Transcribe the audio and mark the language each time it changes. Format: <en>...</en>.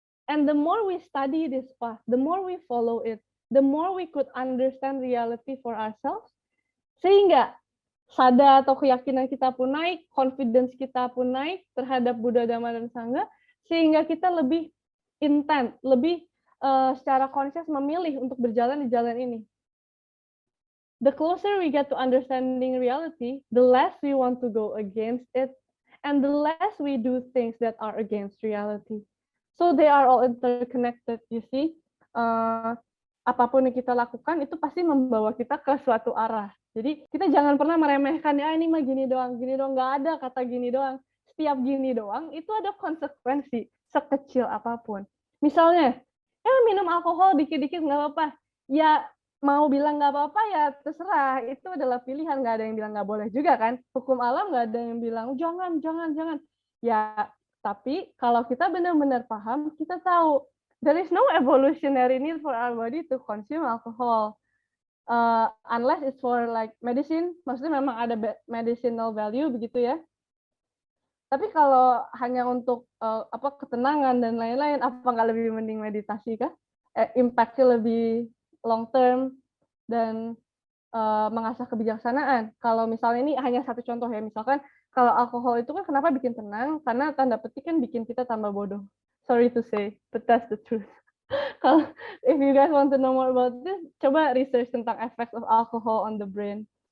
<en>And the more we study this path, the more we follow it, the more we could understand reality for ourselves,</en> <id>sehingga sada atau keyakinan kita pun naik, confidence kita pun naik terhadap Buddha, Dhamma, dan Sangha, sehingga kita lebih intent, lebih secara conscious memilih untuk berjalan di jalan ini.</id> <en>The closer we get to understanding reality, the less we want to go against it, and the less we do things that are against reality. So they are all interconnected, you see.</en> <id>Apapun yang kita lakukan itu pasti membawa kita ke suatu arah. Jadi kita jangan pernah meremehkan, ya ini mah gini doang, nggak ada kata gini doang. Setiap gini doang itu ada konsekuensi sekecil apapun. Misalnya, minum alkohol dikit-dikit nggak apa-apa. Ya mau bilang nggak apa-apa ya terserah, itu adalah pilihan, nggak ada yang bilang nggak boleh juga kan. Hukum alam nggak ada yang bilang jangan. Ya, tapi kalau kita benar-benar paham, kita tahu</id> <en>there is no evolutionary need for our body to consume alcohol. Unless it's for like medicine,</en> <id>maksudnya memang ada</id> <en>medicinal value</en> <id>begitu ya. Tapi kalau hanya untuk ketenangan dan lain-lain, apa nggak lebih mending meditasi kah? Impact-nya lebih long term dan mengasah kebijaksanaan. Kalau misalnya ini hanya satu contoh ya, misalkan kalau alkohol itu kan kenapa bikin tenang? Karena tanda petik kan bikin kita tambah bodoh.</id> <en>Sorry to say, but that's the truth.</en> <id>Kalau</id> <en>if you guys want to know more about this,</en> <id>coba</id> <en>research tentang effects of alcohol on the brain.</en>